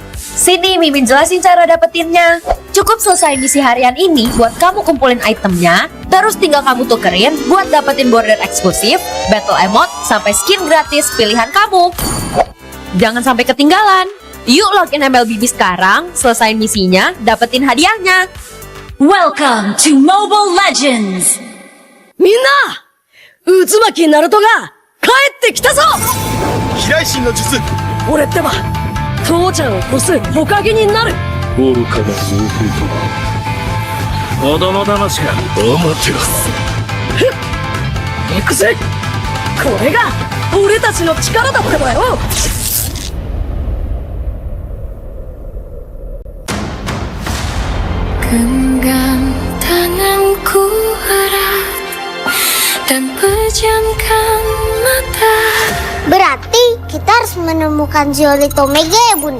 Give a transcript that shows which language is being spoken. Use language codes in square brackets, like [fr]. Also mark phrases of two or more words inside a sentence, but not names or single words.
[id] Sini Mimin jelasin cara dapetinnya. Cukup selesai misi harian ini buat kamu kumpulin itemnya, terus tinggal kamu tukerin buat dapetin border eksklusif, [en] battle emote, [id] sampai skin gratis pilihan kamu. Jangan sampai ketinggalan. Yuk login MLBB sekarang, selesain misinya, dapetin hadiahnya. [en] Welcome to Mobile Legends! [ja] みんな！うずまきナルトが帰ってきたぞ! 飛雷神の術. 俺ってば、父ちゃんを越す火影になる！愚かな情報と子供騙しかアマテラス。行くぜ！これが俺たちの力だってばよ！ [id] Genggam tanganku erat dan pejamkan mata. Berarti kita harus menemukan Zeolith Omega ya Bunda?